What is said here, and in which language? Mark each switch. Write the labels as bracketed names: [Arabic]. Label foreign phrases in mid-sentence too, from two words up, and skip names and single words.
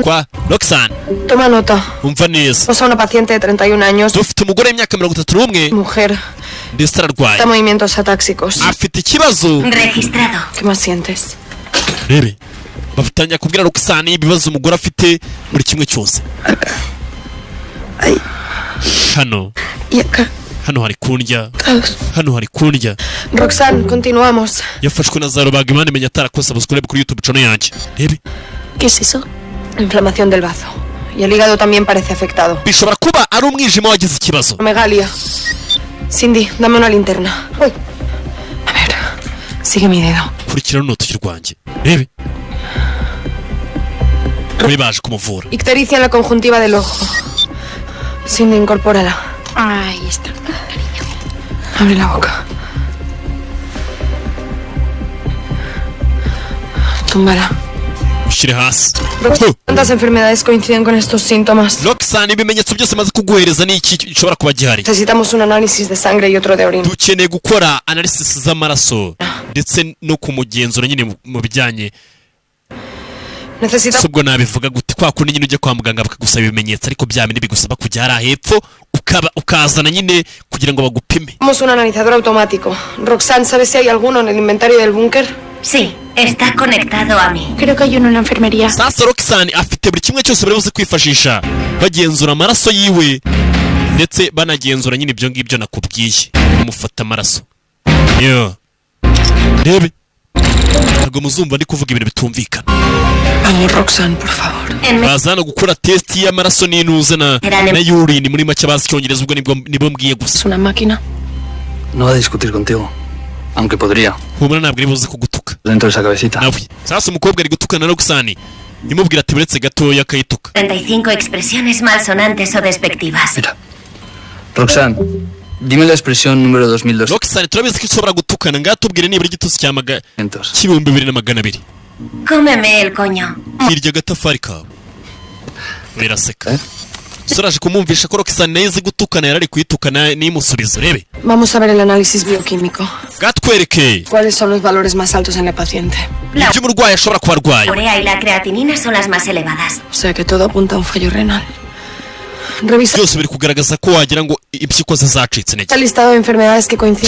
[Kinyarwanda] kwa Roxanne [Spanish] toma nota. [Kinyarwanda] umva neza [Spanish] Pasa una paciente de 31 años, [Kinyarwanda] dufite umugore w'imyaka 31 [Spanish] mujer, [Kinyarwanda] ndetse ararwaye [Spanish] da movimientos atáxicos. [Kinyarwanda] afite ikibazo [Spanish] Registrado. ¿Qué más sientes? [Kinyarwanda] rebe bafatanya kubwira Roxanne ibibazo umugore afite muri kimwe cyose [Spanish] Ay, [Kinyarwanda] hano [Spanish] y acá, [Kinyarwanda] hano hari kundya [Spanish] todos. [Kinyarwanda] hano hari kundya [Spanish] Roxanne, continuamos. [Kinyarwanda] yafashwe na za rubaga imenya atarakoze abasore kuri [English] YouTube channel [Kinyarwanda] yanjye rebe [Spanish] ¿Qué es eso? Inflamación del bazo. Y el hígado también parece afectado. [Kinyarwanda] bishobora kuba ari umwijima wagize ikibazo [Spanish] Megalia. Cindy, dame una linterna. Uy. A ver, sigue mi dedo. [Kinyarwanda] kurikira runo urutoki rwanjye rebe bari baje kumuvura. [Spanish] Ictericia en la conjuntiva del ojo. Cindy, incorpórala. Ahí está. Abre la boca. Túmbala. [Kinyarwanda] Ushyire hasi. [Spanish] ¿Cuántas enfermedades coinciden con estos síntomas? Roxanne, [Kinyarwanda] ibimenyetso byose maze kuguhereza ni iki gishobora kuba gihari? [Spanish] Necesitamos un análisis de sangre y otro de orina. [Kinyarwanda] Dukeneye gukora analysis z'amaraso ndetse no kumugenzura nyine mu bijyanye [Spanish] Necesitamos [Kinyarwanda] ubwo nabivuga gute kwa kundi nyine ujye kwa muganga bakagusaba ibimenyetso ariko bya bindi bigusaba kujya hari hepfo ukazana nyine kugira ngo bagupime. [Spanish] un analizador automático. Roxanne, ¿sabes si hay alguno en el inventario del búnker? Sí, está conectado a mí. Creo que hay uno en la enfermería. [Kinyarwanda] Sasa Roxanne afite buri kimwe cyose bari buze kwifashisha bagenzura amaraso yiwe ndetse banagenzura nyine ibyo ngibyo nakubwiye bamufata amaraso. Yo rebe ntabwo muzumva ndi kuvuga ibintu bitumvikana. [Spanish] Vamos, Roxanne, por favor. [Kinyarwanda] Bazana gukora test y'amaraso n'intuza na urine muri make bazi Icyongereza ubwo nibo mbwiye gusa. [Spanish] Es una máquina. No va a discutir contigo. Aunque podría. [Kinyarwanda] Humura ntabwo ari buze kugutuka. [Spanish] Dentro de esa cabecita. [Kinyarwanda] Nawe sasa umukobwa ari gutukana na Roxanne imubwira ati buretse gatoya akayituka. [Spanish] 35 expresiones malsonantes o despectivas. Mira. Roxanne, dime la expresión número 2002. [Kinyarwanda] Roxanne turabizi ko ishobora gutukana ngaho tubwire nibura igitutsi cy'ibihumbi 2,200. [Spanish] Cómeme el coño. [Kinyarwanda] Hirya agatafari kawe biraseka. Soraje kumumvisha ko Roxanne nayo izi gutukana yarari kuyitukana n'imusubizo rebe. [Spanish] Vamos a ver el análisis bioquímico. [Kinyarwanda] Gatwereke [Spanish] ¿Cuáles son los valores más altos en la paciente? [Kinyarwanda] ibyo umurwayi ashobora kuba arwaye. [Spanish] La urea y la creatinina son las más elevadas. O sea que todo apunta a un fallo renal. Revisa [Kinyarwanda] Byose biri kugaragaza ko wagira ngo impyiko ze zacitse intege. [Spanish] el listado de enfermedades que coinciden